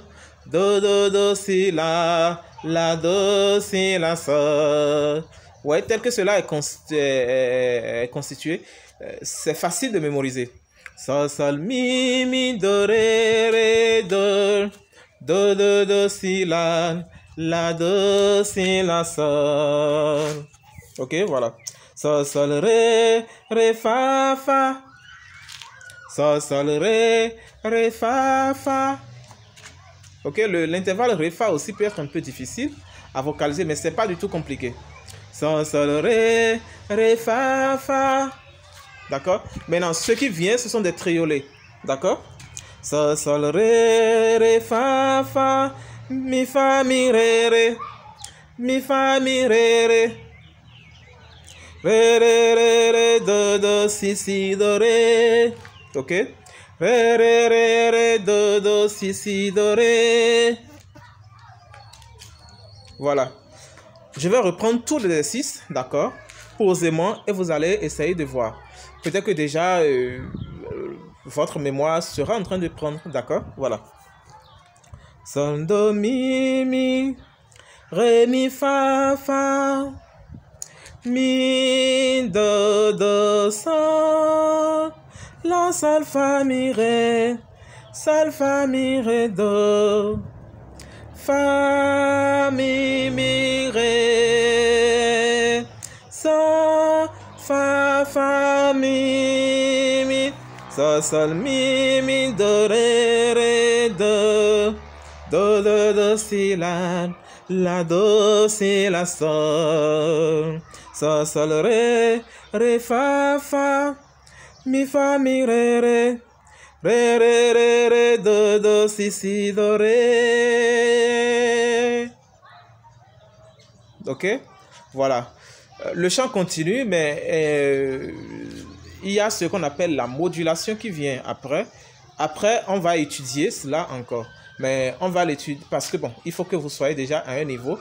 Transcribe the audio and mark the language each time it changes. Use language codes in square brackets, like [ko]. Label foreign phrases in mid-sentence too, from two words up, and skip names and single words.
[fr] Do, si, la, do, si, la, sol. Ouais, tel que cela est constitué, c'est facile de mémoriser. Sol, mi, do, ré, do. Do, si, la, do, si, la, sol. Ok, voilà. Sol, ré, fa. Sol, ré, fa. Ok, l'intervalle ré-fa aussi peut être un peu difficile à vocaliser, mais ce n'est pas du tout compliqué. Sol, ré, fa. D'accord? Maintenant, ce qui vient, ce sont des triolets. D'accord? Sol, ré, fa. Mi, fa, mi, ré. Mi, fa, mi, ré. Ré, do, si, do, ré. Ok? Ré, do, si, do, ré. Voilà. Je vais reprendre tout l'exercice, d'accord, posément, et vous allez essayer de voir. Peut-être que déjà, votre mémoire sera en train de prendre, d'accord? Voilà. Sol, do, mi, ré, mi, fa, mi, do, sol, la, sol, fa, mi, ré, do, fa, mi, ré, sol, fa, mi, sol, mi, do, ré, do, si, la, do, si, la, sol, sol, ré, fa, mi, ré, do, si, do, ré. Ok, voilà. Le chant continue, mais il y a ce qu'on appelle la modulation qui vient après. Après, on va étudier cela encore. Mais on va l'étudier parce que, bon, il faut que vous soyez déjà à un niveau.